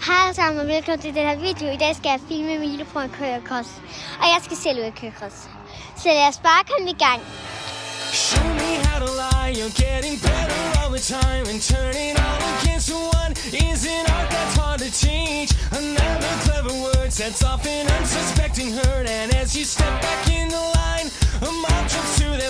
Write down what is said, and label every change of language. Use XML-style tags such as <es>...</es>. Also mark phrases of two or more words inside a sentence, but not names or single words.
<da>alle sammen, og velkommen til den her video. I dag skal jeg filme min lillebror at køre cross. Og jeg skal selv ud at køre cross. Så lad os bare komme i gang.</da> <en>Show me how to lie, you're getting better all the time. And turning all against one is an art that's hard to teach. Another clever word sets off an unsuspecting hurt. And as you step back in the line, a mob jumps to</en>